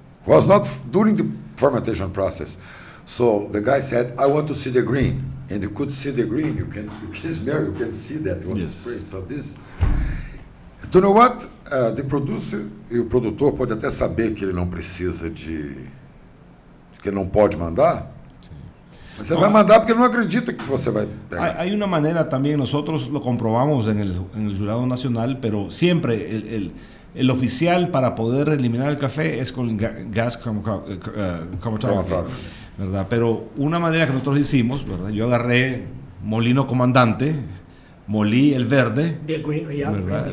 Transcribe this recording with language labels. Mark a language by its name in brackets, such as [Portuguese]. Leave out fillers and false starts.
[English] Was not during the fermentation process. So the guy said, I want to see the green. And you could see the green, you can smell, you can see that it was sprayed. So this... You know what? The producer [Portuguese] e o produtor pode até saber que ele não precisa que ele não pode mandar. Mas ele vai mandar porque ele não acredita que você vai pegar. [Spanish] Hay una manera también, nosotros lo comprobamos en el jurado nacional, pero siempre el oficial para poder eliminar el café es con gas chromatography, ¿verdad? Pero una manera que nosotros hicimos, ¿verdad? Yo agarré molino comandante, molí el verde, ¿verdad?